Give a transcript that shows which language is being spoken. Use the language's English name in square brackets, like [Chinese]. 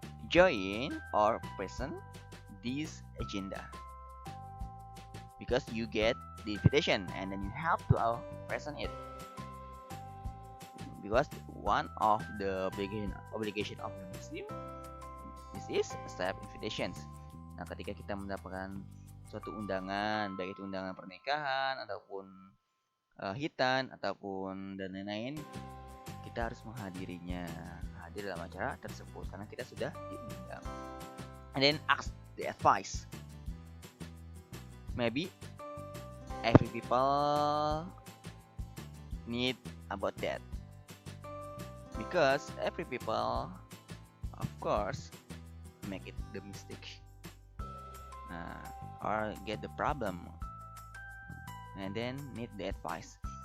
[English] join or present this agenda because you get the invitation and then you have to present it, because one of the obligation of the Muslim this is accept invitations. [Indonesian] Nah, ketika kita mendapatkan suatu undangan, baik itu undangan pernikahan ataupun hitan ataupun dan lain-lain, kita harus menghadirinya, hadir dalam acara tersebut karena kita sudah diundang. [English] And then ask the advice. Maybe every people need about that. because every people, of course, make it the mistake, or get the problem, and then need the advice.